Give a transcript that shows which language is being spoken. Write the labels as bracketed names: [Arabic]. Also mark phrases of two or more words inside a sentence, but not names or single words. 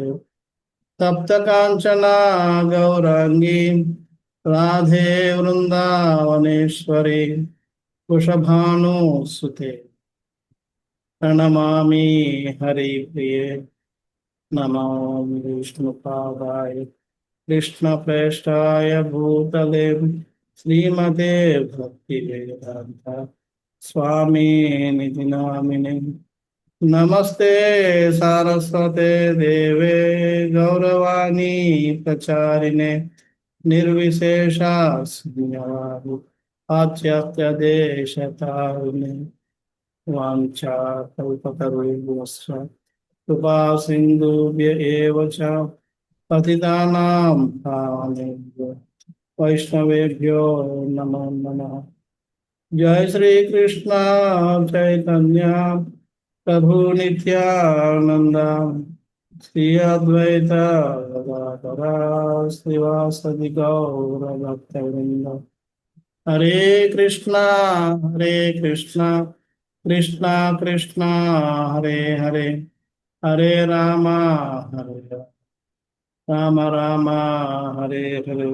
[Sanskrit] తప్త కాంచన గౌరాంగీ రాధే వృందావనేశ్వరి వృషభానుసుతే ప్రణమామి హరిప్రియే. నమో విష్ణుపాదాయ కృష్ణప్రేష్టాయ భూతలే శ్రీమతే భక్తివేదాంత స్వామినితి నామినే. నమస్తే సారస్వతే దేవే గౌరవాణి ప్రచారిణే నిర్విశేష శూన్యవాది పాశ్చాత్యదేశతారిణే. వాంఛా కల్పతరుభ్యశ్చ కృపా సింధుభ్య ఏవ చ పతితానాం పావనేభ్యో వైష్ణవేభ్యో నమో నమః. జయ శ్రీ కృష్ణ చైతన్య ప్రభు నిత్యానంద శ్రీ అద్వైత గదాధర శ్రీవాసది గౌర భక్తవృంద. హరే కృష్ణ కృష్ణ కృష్ణ హరే హరే హరే రామ రామ రామ హరే హరే.